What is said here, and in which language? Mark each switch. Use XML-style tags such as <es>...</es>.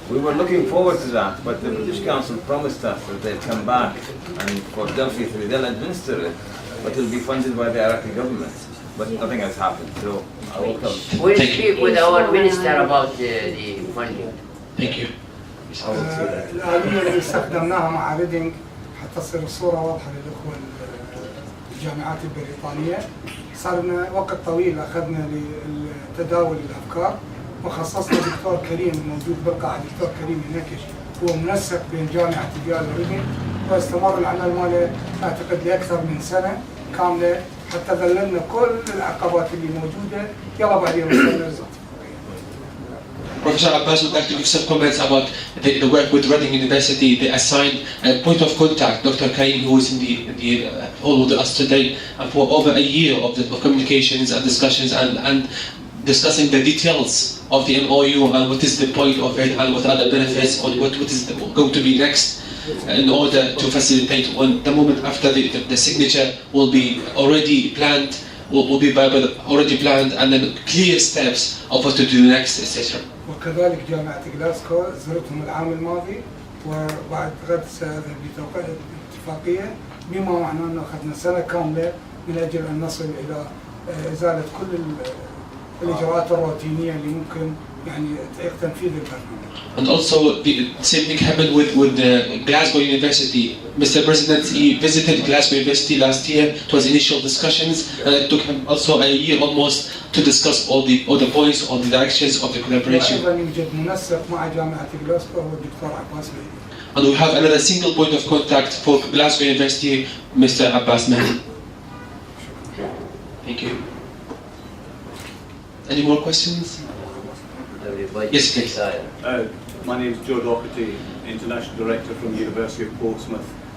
<en>We were looking forward to that, but the British Council promised us that they'd come back and for Delphi 3 they'll administer it, but it'll be funded by the Iraqi government. But nothing has happened, so I will come. We'll speak with our minister about the funding. Thank you.</en> <ar>الآلية اللي استخدمناها مع ريدينج حتى تصير الصورة واضحة للأخوة الجامعات البريطانية. صار لنا وقت طويل أخذنا لتداول الأفكار وخصصنا دكتور كريم موجود بالقاعة. دكتور كريم هناك هو منسق بين جامعة ديالا وريدينج، واستمر العمل ماله أعتقد لأكثر من سنة كاملة حتى ذللنا كل العقبات اللي موجودة. يلا بعدين وصلنا.</ar> <en>Professor Abbas would like to give some comments about the work with Reading University. They assigned a point of contact, Dr. Karim, who is in the hall with us today, and for over a year of communications and discussions and discussing the details of the MOU and what is the point of it and what are the benefits or what is going to be next in order to facilitate when the moment after the signature will be already planned, will be already planned, and then clear steps of what to do next, etc.</en> <ar>وكذلك جامعة غلاسكو زرتهم العام الماضي، وبعد غد سأذهب لتوقيع الاتفاقية، بما معناه أنه أخذنا سنة كاملة من أجل أن نصل إلى إزالة كل الإجراءات الروتينية اللي ممكن يعني تعيق تنفيذ البرنامج.</ar> <en>And also the same thing happened with Glasgow University. Mr. President, he visited Glasgow University last year. It was initial discussions, and it took him also a year almost to discuss all the points, all the directions of the collaboration.</en> <ar>وأيضا يوجد منسق مع جامعة غلاسكو هو الدكتور عباس مهدي.</ar> <en>And we have another single point of contact for Glasgow University, Mr. Abbas Mahdi. Thank you. Any more questions? Yes, please. My name is Joe Doherty, International Director from the University of Portsmouth.</en>